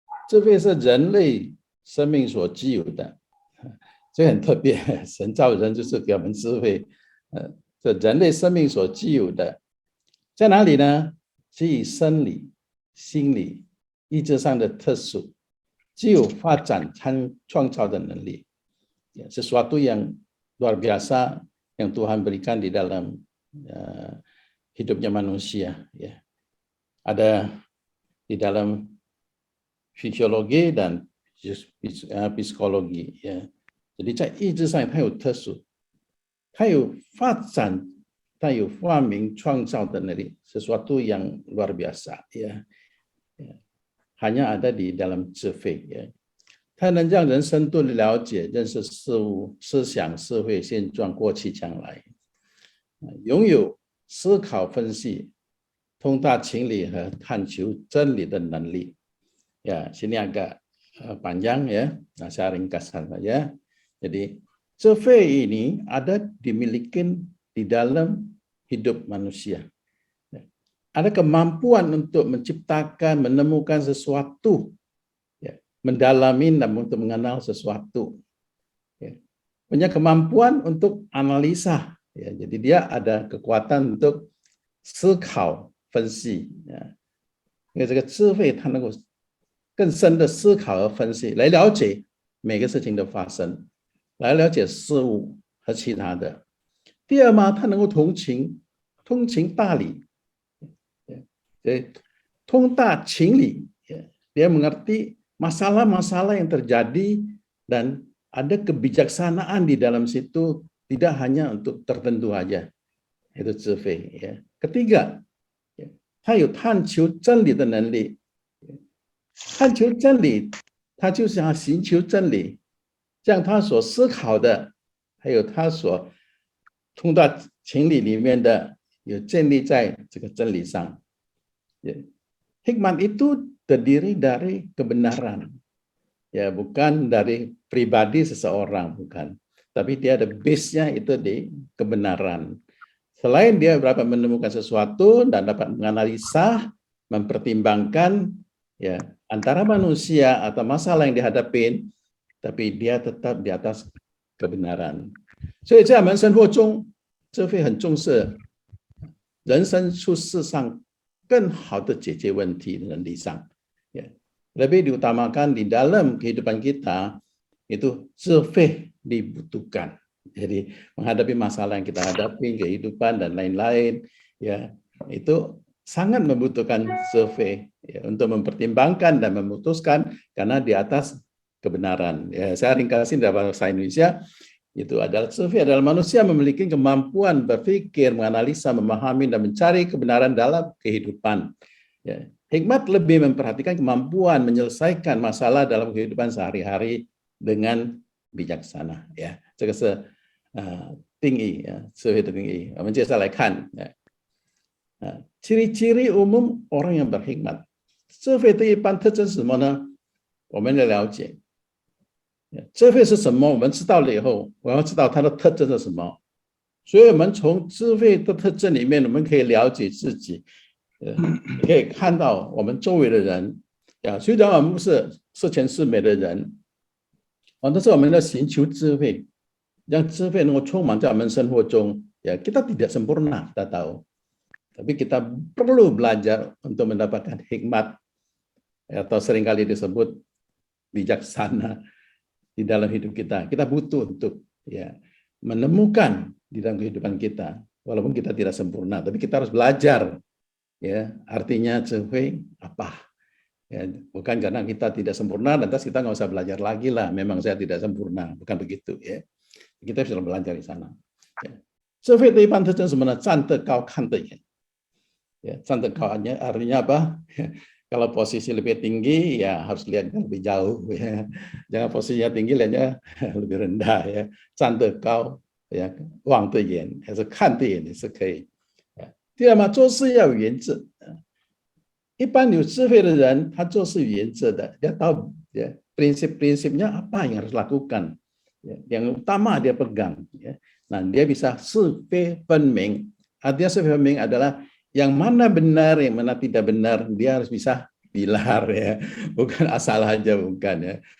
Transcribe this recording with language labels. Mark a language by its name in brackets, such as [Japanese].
[Chinese] 智慧是人类生命所具有的，这很特别。神造人就是给我们智慧，这人类生命所具有的，在哪里呢？基于生理、心理、意志上的特殊，具有发展创造的能力。 [Indonesian] Sesuatu yang luar biasa yang Tuhan berikan di dalam hidupnya manusia, ya. Ada di dalam fisiologi dan psikologi, ya. [Chinese] Jadi 在意志上它有特殊，它有发展，它有发明创造的能力， [Indonesian] sesuatu yang luar biasa, ya. Hanya ada di dalam 智慧，ya. [Chinese] 它能让人深度的了解、认识事物、思想、社会现状、过去、将来，拥有思考、分析、通达情理和探求真理的能力。 [Indonesian] Ya, sini agak panjang ya. Nah, saya ringkaskan saja. Jadi, 智慧 ini ada dimiliki di dalam hidup manusia. Ada kemampuan untuk menciptakan, menemukan sesuatu, ya, mendalami dan untuk mengenal sesuatu. Ya. Punya kemampuan untuk analisa. Ya, jadi dia ada kekuatan untuk [Chinese] 思考、分析。因为这个智慧，它能够更深的思考和分析，来了解每个事情的发生，来了解事物和其他的。第二嘛，它能够通情达理，通达情理， [Indonesian] dia mengerti masalah-masalah yang terjadi dan ada kebijaksanaan di dalam situ, tidak hanya untuk tertentu aja. Itu 智慧。 [Chinese] ketiga， 他有探求真理的能力。探求真理，他就想寻求真理，将他所思考的，还有他所通达情理里面的，有建立在这个真理上。 [Indonesian] Hikmat itu terdiri dari kebenaran, ya, bukan dari pribadi seseorang, bukan, tapi dia ada base-nya itu di kebenaran. Selain dia dapat menemukan sesuatu dan dapat menganalisa, mempertimbangkan, ya, antara manusia atau masalah yang dihadapin, tapi dia tetap di atas kebenaran. [Chinese] 所以在我们生活中，智慧很重视人生处事上更好的解决问题的能力上，ya. [Indonesian] Lebih diutamakan di dalam kehidupan kita itu 智慧 dibutuhkan. Jadi menghadapi masalah yang kita hadapi, kehidupan dan lain-lain, ya, itu sangat membutuhkan survei, ya, untuk mempertimbangkan dan memutuskan karena di atas kebenaran. Ya, saya ringkasin dalam bahasa Indonesia, itu adalah survei adalah manusia memiliki kemampuan berpikir, menganalisa, memahami dan mencari kebenaran dalam kehidupan. Ya, hikmat lebih memperhatikan kemampuan menyelesaikan masalah dalam kehidupan sehari-hari dengan bijaksana. [Chinese] Ya, 这个是定义，智慧的定义。我们接下来看。 [Indonesian] ciri-ciri umum orang yang berhikmat. [Chinese] 智慧的一般特征是什么呢？我们来了解。智慧是什么？我们知道了以后，我要知道它的特征是什么。所以我们从智慧的特征里面，我们可以了解自己，可以看到我们周围的人。虽然我们不是十全十美的人，但是我们要寻求智慧，让智慧能够充满在我们生活中。 [Indonesian] kita tidak sempurna, kita tahu. Tapi kita perlu belajar untuk mendapatkan hikmat, atau seringkali disebut bijaksana di dalam hidup kita. Kita butuh untuk, ya, menemukan di dalam kehidupan kita, walaupun kita tidak sempurna, tapi kita harus belajar. Ya, artinya 智慧 apa? Ya, bukan karena kita tidak sempurna, lantas kita nggak usah belajar lagi lah. Memang saya tidak sempurna, bukan begitu. Ya, kita bisa belajar di sana. [Chinese] 智慧的一般特征是什么呢？站得高，看得远。站得高 [Indonesian] artinya apa? Kalau posisi lebih tinggi ya harus lihat lebih jauh ya. Jangan posisinya tinggi lihatnya lebih rendah ya. [Chinese] 站得高 ya, 望得远还是看得远也是可以。第二嘛，做事要有原则。一般有智慧的人，他做事有原则的， [Indonesian] dia tahu ya, prinsip-prinsipnya apa yang harus lakukan. Ya, yang utama dia pegang. Ya. Nah, dia bisa [Chinese] 是非分明. [Indonesian] Artinya [Chinese] 是非分明 [Indonesian] adalah yang mana benar, yang mana tidak benar, dia harus bisa pilar ya, bukan asal aja bukan ya.